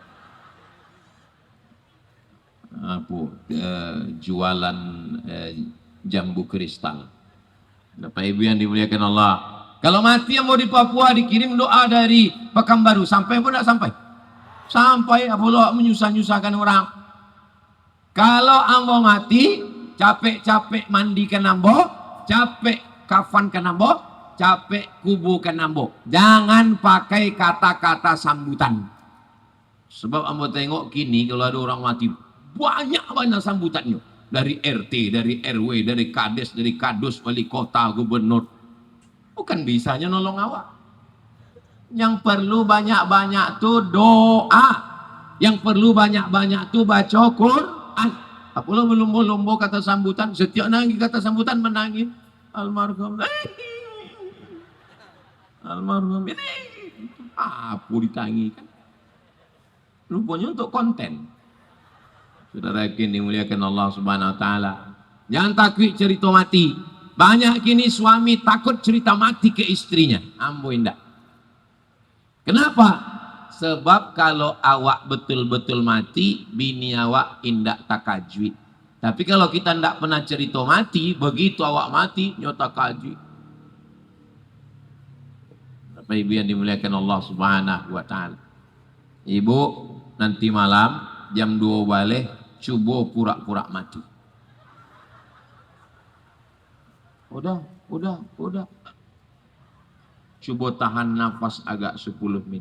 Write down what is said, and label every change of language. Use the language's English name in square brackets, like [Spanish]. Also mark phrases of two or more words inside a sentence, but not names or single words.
[Indonesian] Apa? Jualan jambu kristal. Bapak Ibu yang dimuliakan Allah. Kalau mati yang mau di Papua dikirim doa dari Pekanbaru, sampai pun tidak sampai? Sampai, Allah menyusah-nyusahkan orang. Kalau ambo mati, capek-capek mandikan ambo, capek kafankan ambo, capek kubukan ambo. Jangan pakai kata-kata sambutan. Sebab ambo tengok kini kalau ada orang mati, banyak-banyak sambutannya. Dari RT, dari RW, dari Kades, dari Kadus, wali kota, gubernur. Bukan bisanya nolong awak. Yang perlu banyak-banyak tuh doa. Yang perlu banyak-banyak tuh baca Quran. Apalah melombo-lombo kata sambutan. Setiap nangis kata sambutan menangis. Almarhum. Almarhum ini. Apa ditangi kan. Rupanya untuk konten. Saudara kini dimuliakan Allah [Arabic] Subhanahu wa taala. [Indonesian] Jangan takut cerita mati. Banyak kini suami takut cerita mati ke istrinya. [Minangkabau] Ambo indah. Kenapa? [Indonesian] Sebab kalau awak betul-betul mati, bini awak [Minangkabau] indah takajui. [Indonesian] Tapi kalau kita tidak pernah cerita mati, begitu awak mati, [Minangkabau] nyota takajui. [Indonesian] Bapak Ibu yang dimuliakan Allah [Arabic] Subhanahu wa taala. [Indonesian] Ibu, nanti malam jam 2 balik, coba pura-pura mati. Udah. Coba tahan nafas agak 10 menit.